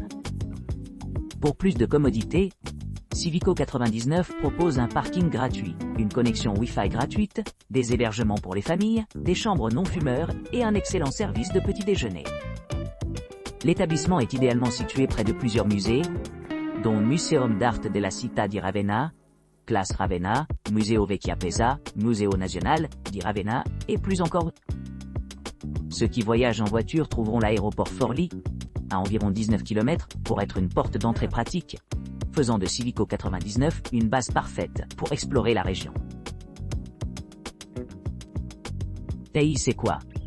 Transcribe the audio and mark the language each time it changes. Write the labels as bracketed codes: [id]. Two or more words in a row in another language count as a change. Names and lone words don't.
[fr] Pour plus de commodité, Civico 99 propose un parking gratuit, une connexion Wi-Fi gratuite, des hébergements pour les familles, des chambres non-fumeurs et un excellent service de petit déjeuner. L'établissement est idéalement situé près de plusieurs musées, dont Museum d'Arte della Città di Ravenna, Classe Ravenna, Museo Vecchia Pesa, Museo Nazionale di Ravenna, et plus encore. Ceux qui voyagent en voiture trouveront l'aéroport Forlì, à environ 19 km, pour être une porte d'entrée pratique, faisant de Civico 99 une base parfaite pour explorer la région. Sei c'est quoi?